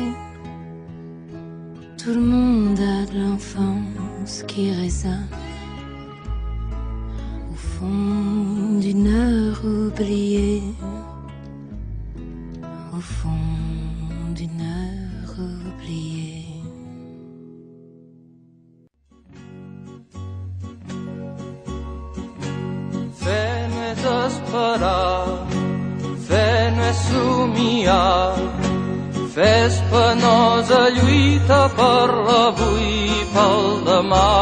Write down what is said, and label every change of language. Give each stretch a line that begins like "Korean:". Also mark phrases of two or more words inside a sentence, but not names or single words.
French: Tout le monde a de l'enfance qui résonne au fond d'une heure oubliée, au fond d'une heure oubliée.
Catalan: Fes-nos esperar, fes-nos somiar, fes penosa lluita per l'avui i pel demà.